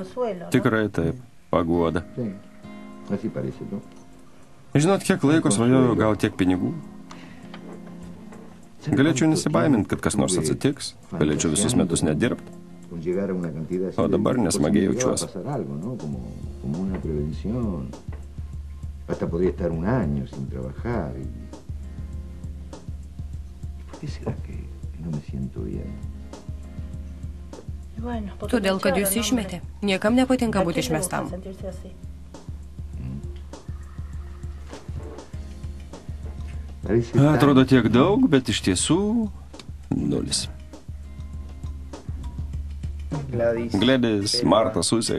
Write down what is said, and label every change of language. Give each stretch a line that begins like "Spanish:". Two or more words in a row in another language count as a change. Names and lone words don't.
Lithuanian: Tikrai taip, paguoda. Žinot, kiek laiko svajoju gal tiek pinigų? Galėčiau nesibaiminti, kad kas nors atsitiks. Galėčiau visus metus nedirbti. O dabar nesmagiai jaučiuosi.
Spanish: Hasta podría estar 1 año sin trabajar. ¿Por qué será que no me siento bien?
Lithuanian: Todėl, kad jūs išmetė. Niekam nepatinka būti išmestam. Atrodo tiek daug, bet iš tiesų 0. Gledis, Marta, Susė.